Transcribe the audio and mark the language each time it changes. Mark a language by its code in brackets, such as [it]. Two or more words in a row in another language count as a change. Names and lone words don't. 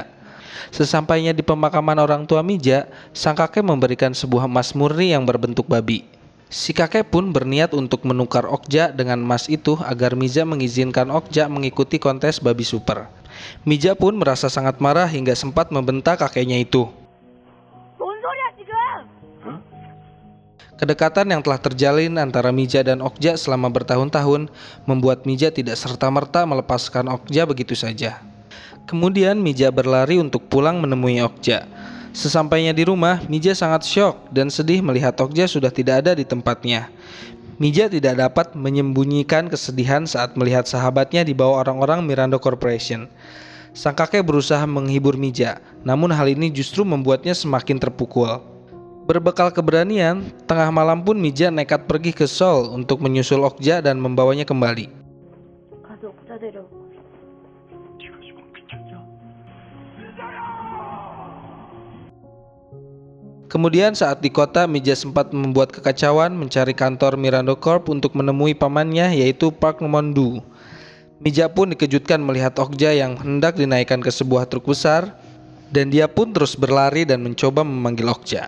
[id] Sesampainya di pemakaman orang tua Mija, sang kakek memberikan sebuah emas murni yang berbentuk babi. Si kakek pun berniat untuk menukar Okja dengan emas itu agar Mija mengizinkan Okja mengikuti kontes babi super. Mija pun merasa sangat marah hingga sempat membentak kakeknya itu. [ko] 뭔 소리야 지금? [id] Kedekatan yang telah terjalin antara Mija dan Okja selama bertahun-tahun membuat Mija tidak serta-merta melepaskan Okja begitu saja. Kemudian Mija berlari untuk pulang menemui Okja. Sesampainya di rumah, Mija sangat syok dan sedih melihat Okja sudah tidak ada di tempatnya. Mija tidak dapat menyembunyikan kesedihan saat melihat sahabatnya dibawa orang-orang Mirando Corporation. Sang kakek berusaha menghibur Mija, namun hal ini justru membuatnya semakin terpukul. Berbekal keberanian, tengah malam pun Mija nekat pergi ke Seoul untuk menyusul Okja dan membawanya kembali. [ko] 가서 옥자 데려. [id] Kemudian saat di kota, Mija sempat membuat kekacauan mencari kantor Mirando Corp untuk menemui pamannya yaitu Park Mon-doo. Mija pun dikejutkan melihat Okja yang hendak dinaikkan ke sebuah truk besar dan dia pun terus berlari dan mencoba memanggil Okja.